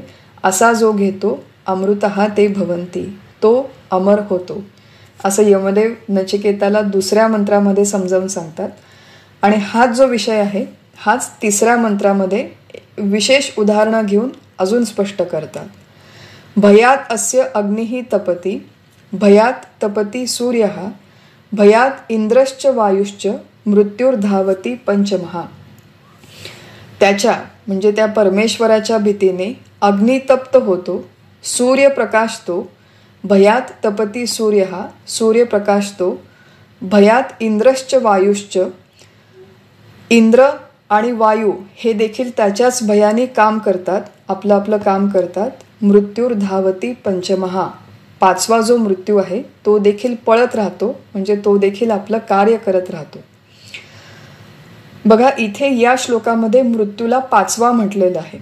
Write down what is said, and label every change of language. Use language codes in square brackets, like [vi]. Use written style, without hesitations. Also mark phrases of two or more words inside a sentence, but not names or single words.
[mr] असा जो घेतो [sa] अमृतः ते भवंती, [mr] तो अमर होतो, असं यमदेव नचिकेताला दुसऱ्या मंत्रामध्ये समजावून सांगतात. आणि हाच जो विषय आहे हाच तिसऱ्या मंत्रामध्ये विशेष उदाहरणं घेऊन अजून स्पष्ट करतात. [sa] भयात अस्य अग्निः तपति, भयात तपति सूर्यः, भयात इंद्रश्च वायुश्च, मृत्युर्धावती पंचमहा. [mr] त्याच्या म्हणजे त्या परमेश्वराच्या भीतीने अग्नी तप्त होतो, सूर्य प्रकाशतो, [sa] भयात तपति सूर्यः, [mr] सूर्य प्रकाशतो, [sa] भयात इंद्रश्च वायुश्च, [mr] इंद्र आणि वायू हे देखील त्याच्याच भयाने काम करतात, आपलं आपलं काम करतात. [sa] मृत्युर्धावती पंचमहा, [mr] पाचवा जो मृत्यू आहे तो देखील पळत राहतो, म्हणजे तो देखील आपलं कार्य करत राहतो. बघा इथे या श्लोकामध्ये मृत्यूला पाचवा म्हटलेलं आहे.